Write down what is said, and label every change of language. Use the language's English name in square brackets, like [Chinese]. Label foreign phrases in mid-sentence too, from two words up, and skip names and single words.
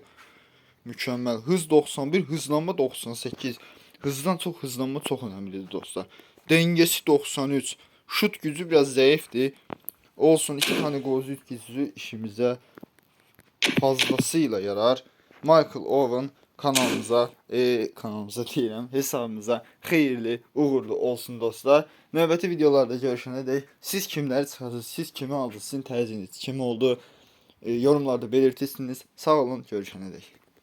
[Turkish] Mükemmel. Hız 91, hızlanma 98. Hızdan çok hızlanma çok önemlidir dostlar. Dengesi 93. Şut gücü biraz zayıftı. Olsun, 2 tane golcü gücü işimize fazlasıyla yarar. [Azerbaijani] Michael Owen kanalımıza deyirəm, hesabımıza xeyirli, uğurlu olsun dostlar. Növbəti videolarda görüşənə dək siz kimləri çıxardınız, siz kimi aldınız, sizin tərcihiniz kim oldu? [Turkish] Yorumlarda belirtirsiniz. [Azerbaijani] Sağ olun, görüşənə dək.